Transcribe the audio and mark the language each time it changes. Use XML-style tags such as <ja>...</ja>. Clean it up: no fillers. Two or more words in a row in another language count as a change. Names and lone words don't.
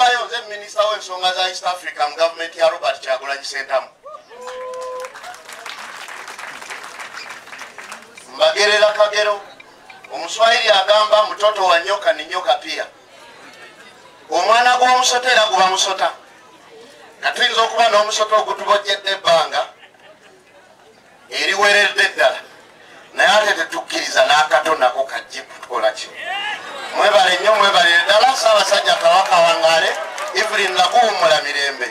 <lg>nze minisita w'ensonga za East Africa mu gavumenti ya Robert Kyagulanyi Ssentamu. Mbagerera kagero, Omuswahili agamba</lg> <sw>mtoto wa nyoka ni nyoka pia.</sw> <lg>Omwana gw'omusota era guba musota. Katuyinza okuba n'omusota ogutubojjedde ebbanga eriweredde ddala, naye ate tetukkiriza n'akato nako kajje kutukola ki. Mwebale nnyo, mwebalire ddala. Ssaabasajja Kabaka Wangaale Evelyn Nakuwummula mirembe.</lg>